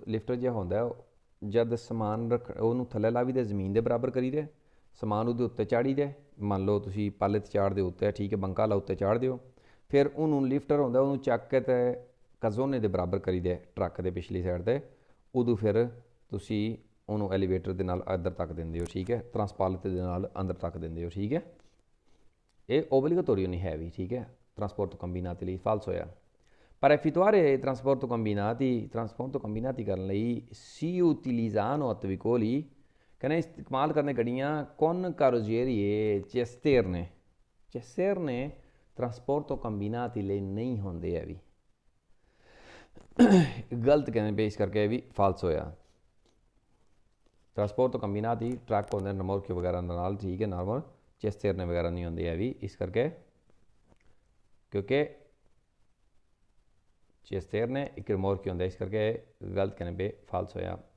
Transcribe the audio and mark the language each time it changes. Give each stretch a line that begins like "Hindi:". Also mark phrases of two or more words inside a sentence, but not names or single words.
Punjabi: ਲਿਫਟਰ ਜਿਹਾ ਹੁੰਦਾ, ਜਦ ਸਮਾਨ ਉਹਨੂੰ ਥੱਲੇ ਲਾਵੀ ਦੇ ਜ਼ਮੀਨ ਦੇ ਬਰਾਬਰ ਕਰੀ ਦੇ, ਸਮਾਨ ਉਹਦੇ ਉੱਤੇ ਚਾੜੀ ਦੇ, ਮੰਨ ਲਓ ਤੁਸੀਂ ਪਾਲੇ 'ਤੇ ਚਾੜ੍ਹਦੇ ਉੱਤੇ, ਠੀਕ ਹੈ, ਬੰਕਾ ਲਾ ਉੱਤੇ ਚਾੜ੍ਹ ਦਿਓ, ਫਿਰ ਉਹਨੂੰ ਲਿਫਟਰ ਹੁੰਦਾ ਉਹਨੂੰ ਚੱਕ ਕੇ ਤੇ ਕਜ਼ੋਨੇ ਦੇ ਬਰਾਬਰ ਕਰੀ ਦੇ ਟਰੱਕ ਦੇ ਪਿਛਲੀ ਸਾਈਡ 'ਤੇ, ਉਦੋਂ ਫਿਰ ਤੁਸੀਂ ਉਹਨੂੰ ਐਲੀਵੇਟਰ ਦੇ ਨਾਲ ਅੰਦਰ ਤੱਕ ਦਿੰਦੇ ਹੋ, ਠੀਕ ਹੈ, ਟਰਾਂਸਪਾਲਤ ਦੇ ਨਾਲ ਅੰਦਰ ਤੱਕ ਦਿੰਦੇ ਹੋ, ਠੀਕ ਹੈ। ਇਹ ਓਬਲੀਗੇਟੋਰੀਓ ਨਹੀਂ ਹੈ ਵੀ, ਠੀਕ ਹੈ,
Italian: trasporto combinati
Punjabi: ਲਈ ਫਾਲਸ ਹੋਇਆ।
Italian: Per effettuare trasporto combinati
Punjabi: ਕਰਨ ਲਈ
Italian: si utilizzano autovicoli,
Punjabi: ਕਹਿੰਦੇ ਇਸਤੇਮਾਲ ਕਰਨੇ ਗੱਡੀਆਂ
Italian: con carrozzerie cisterne trasporto combinati
Punjabi: ਲਈ ਨਹੀਂ ਹੁੰਦੇ ਹੈ ਵੀ, ਗਲਤ ਕਹਿੰਦੇ ਪਏ, ਇਸ ਕਰਕੇ ਇਹ ਵੀ ਫਾਲਸ ਹੋਇਆ।
Italian: trasporto combinati
Punjabi: ਟਰੱਕ ਹੁੰਦੇ ਰਿਮੋਰਕੇ ਵਗੈਰਾ ਨਾਲ, ਠੀਕ ਹੈ, ਨਾਰਮਲ ਚਿਸਤੇਰਨੇ ਵਗੈਰਾ ਨਹੀਂ ਹੁੰਦੇ ਹੈ ਵੀ, ਇਸ ਕਰਕੇ ਕਿਉਂਕਿ ਚਿਸਤੇਰਨੇ ਇੱਕ ਰਿਮੋਰਕੇ ਹੁੰਦਾ, ਇਸ ਕਰਕੇ ਗਲਤ ਕਹਿੰਦੇ ਪਏ, ਫਾਲਸ ਹੋਇਆ।